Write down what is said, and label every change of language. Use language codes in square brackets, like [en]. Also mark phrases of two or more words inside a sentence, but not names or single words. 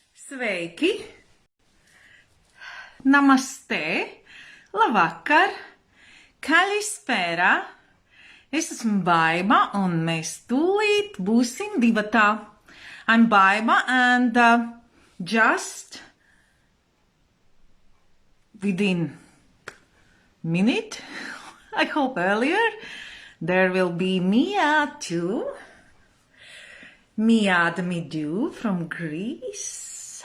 [lv] Sveiki! Namaste! Labvakar! Kalispēra! Es esmu Baiba un mēs tūlīt būsim divatā. [en] I'm Baiba and just within minute, I hope earlier, there will be Mia too. Mia Adamidou from Greece.